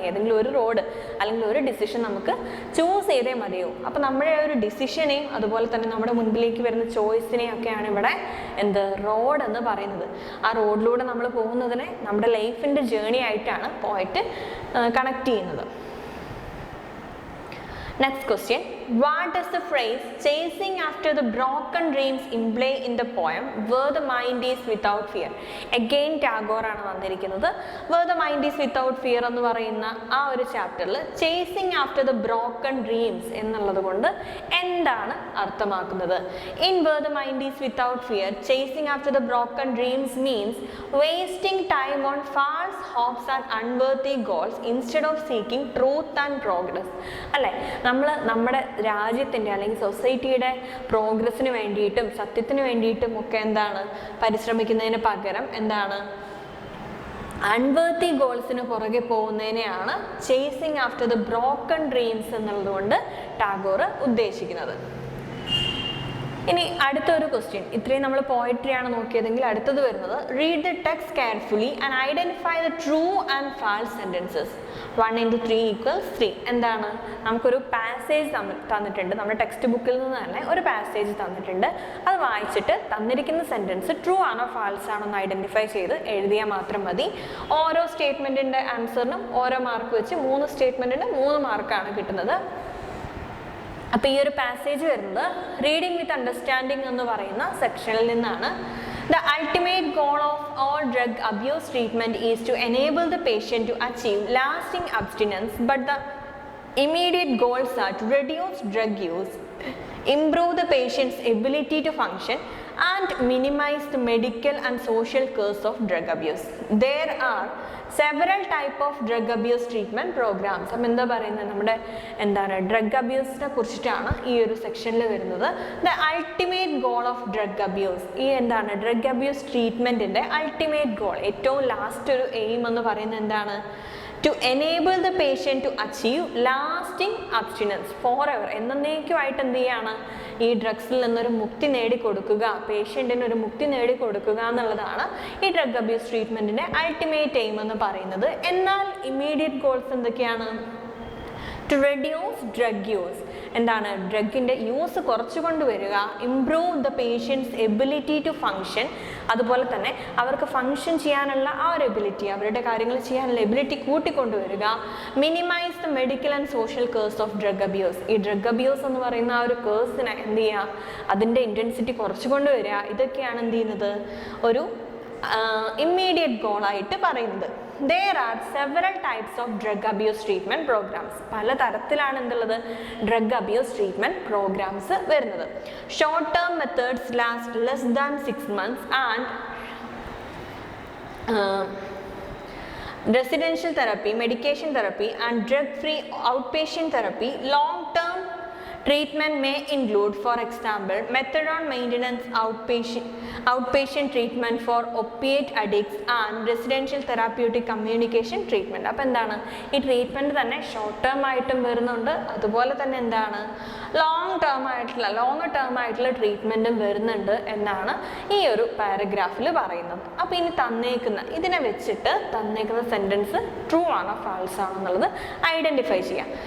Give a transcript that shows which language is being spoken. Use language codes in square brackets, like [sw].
[ml] ഏതെങ്കിലും ഒരു റോഡ് അല്ലെങ്കിൽ ഒരു ഡിസിഷൻ നമുക്ക് ചൂസ് ചെയ്തേ മതിയോ. അപ്പോൾ നമ്മുടെ ഒരു ഡിസിഷനെയും അതുപോലെ തന്നെ നമ്മുടെ മുൻപിലേക്ക് വരുന്ന ചോയ്സിനെയും ഒക്കെയാണ് ഇവിടെ റോഡ് എന്ന് പറയുന്നത്. ആ റോഡിലൂടെ നമ്മൾ പോകുന്നതിനെ നമ്മുടെ ലൈഫിൻ്റെ ജേണി ആയിട്ടാണ് പോയിട്ട് കണക്ട് ചെയ്യുന്നത്. [en] Next question, what does the phrase chasing after the broken dreams imply in the poem where the mind is without fear? [ml] Again Tagore ആണ് വന്നിരിക്കുന്നത്. Where the mind is without fear എന്ന് പറയുന്ന ആ ഒരു ചാപ്റ്ററിൽ [en] chasing after the broken dreams [ml] എന്നുള്ളത് കൊണ്ട് എന്താണ് അർത്ഥമാക്കുന്നത്? [en] In where the mind is without fear, chasing after the broken dreams means wasting time on false hopes and unworthy goals instead of seeking truth and progress. [ml] അല്ലേ? നമ്മൾ നമ്മുടെ രാജ്യത്തിൻ്റെ അല്ലെങ്കിൽ സൊസൈറ്റിയുടെ പ്രോഗ്രസ്സിന് വേണ്ടിയിട്ടും സത്യത്തിന് വേണ്ടിയിട്ടും ഒക്കെ എന്താണ് പരിശ്രമിക്കുന്നതിന് പകരം എന്താണ് അൺവർത്തി ഗോൾസിന് പുറകെ പോകുന്നതിനെയാണ് [en] chasing after the broken dreams [ml] എന്നുള്ളതുകൊണ്ട് ടാഗോർ ഉദ്ദേശിക്കുന്നത്. ഇനി അടുത്തൊരു ക്വസ്റ്റ്യൻ. ഇത്രയും നമ്മൾ പോയട്രിയാണ് നോക്കിയതെങ്കിൽ അടുത്തത് വരുന്നത്, [en] Read the text carefully and identify the true and false sentences. [ml] 1 × 3 = 3. എന്താണ്? നമുക്കൊരു പാസേജ് തന്നിട്ടുണ്ട്. നമ്മുടെ ടെക്സ്റ്റ് ബുക്കിൽ നിന്ന് തന്നെ ഒരു പാസേജ് തന്നിട്ടുണ്ട്. അത് വായിച്ചിട്ട് തന്നിരിക്കുന്ന സെന്റൻസ് ട്രൂ ആണോ ഫാൾസ് ആണോ എന്ന് ഐഡന്റിഫൈ ചെയ്ത് എഴുതിയാൽ മാത്രം മതി. ഓരോ സ്റ്റേറ്റ്മെന്റിന്റെ ആൻസറിനും ഓരോ മാർക്ക് വെച്ച് 3 സ്റ്റേറ്റ്മെന്റിന് 3 മാർക്കാണ് കിട്ടുന്നത്. അപ്പോൾ ഈ ഒരു പാസേജ് വരുന്നത് റീഡിംഗ് വിത്ത് അണ്ടർസ്റ്റാൻഡിംഗ് എന്ന് പറയുന്ന സെക്ഷനിൽ നിന്നാണ്. [en] The ultimate goal of all drug abuse treatment is to enable the patient to achieve lasting abstinence, but the immediate goals are to reduce drug use, improve the patient's ability to function, and minimize the medical and social costs of drug abuse. There are several type of drug abuse treatment programs. [ml] അപ്പം എന്താ പറയുന്നത്? നമ്മുടെ drug അബ്യൂസിനെ കുറിച്ചിട്ടാണ് ഈ ഒരു സെക്ഷനിൽ വരുന്നത്. [en] The ultimate goal of drug abuse. [ml] ഈ ഡ്രഗ് അബ്യൂസ് ട്രീറ്റ്മെൻറ്റിൻ്റെ അൾട്ടിമേറ്റ് ഗോൾ, ഏറ്റവും ലാസ്റ്റ് ഒരു എയിം എന്ന് പറയുന്നത് എന്താണ്? [en] to enable the patient to achieve lasting abstinence forever. [ml] എന്നേക്കുമായിട്ട് എന്ത് ചെയ്യാണ്? ഈ ഡ്രഗ്സിൽ നിന്നൊരു മുക്തി നേടിക്കൊടുക്കുക, പേഷ്യൻറ്റിന് ഒരു മുക്തി നേടിക്കൊടുക്കുക എന്നുള്ളതാണ് ഈ ഡ്രഗ് അബ്യൂസ് ട്രീറ്റ്മെൻറ്റിൻ്റെ അൾട്ടിമേറ്റ് എയിം എന്ന് പറയുന്നത്. എന്നാൽ ഇമ്മീഡിയറ്റ് ഗോൾസ് എന്തൊക്കെയാണ്? [en] To reduce drug use. [ml] എന്താണ്? ഡ്രഗിൻ്റെ യൂസ് കുറച്ചു കൊണ്ടുവരിക, [en] Improve the patient's ability to function. [ml] അതുപോലെ തന്നെ അവർക്ക് ഫങ്ഷൻ ചെയ്യാനുള്ള ആ ഒരു എബിലിറ്റി, അവരുടെ കാര്യങ്ങൾ ചെയ്യാനുള്ള ability കൂട്ടിക്കൊണ്ടുവരിക. [en] Minimise the medical and social curse of drug abuse. [ml] ഈ ഡ്രഗ് അബ്യൂസ് എന്ന് പറയുന്ന ആ ഒരു കേഴ്സിനെ എന്ത് ചെയ്യുക? അതിൻ്റെ ഇൻറ്റൻസിറ്റി കുറച്ചു കൊണ്ടുവരിക. ഇതൊക്കെയാണ് എന്ത് ചെയ്യുന്നത്? ഒരു ഇമ്മീഡിയറ്റ് ഗോളായിട്ട് പറയുന്നത്. [en] There are several types of drug abuse treatment programs. [ml] പല തരത്തിലാണ് എന്തുള്ളത്? ഡ്രഗ് അബ്യൂസ് ട്രീറ്റ്മെൻറ്റ് പ്രോഗ്രാംസ് വരുന്നത്. [en] Short term methods last less than 6 months and residential therapy, medication therapy and drug-free outpatient therapy. Long-term treatment may include, for example, methadone maintenance, outpatient treatment for opiate addicts and residential therapeutic communication treatment. [ml] അപ്പോൾ എന്താണ്? ഈ treatment തന്നെ short term ആയിട്ടും വരുന്നുണ്ട്, അതുപോലെ തന്നെ എന്താണ് longer term ആയിട്ടുള്ള ട്രീറ്റ്മെൻറ്റും വരുന്നുണ്ട് എന്നാണ് ഈ ഒരു പാരഗ്രാഫിൽ പറയുന്നത്. അപ്പോൾ ഇനി ഇതിനെ വെച്ചിട്ട് തന്നേക്കുന്ന സെൻറ്റൻസ് ട്രൂ ആണോ ഫാൾസ് ആണോ എന്നുള്ളത് ഐഡൻറ്റിഫൈ ചെയ്യാം.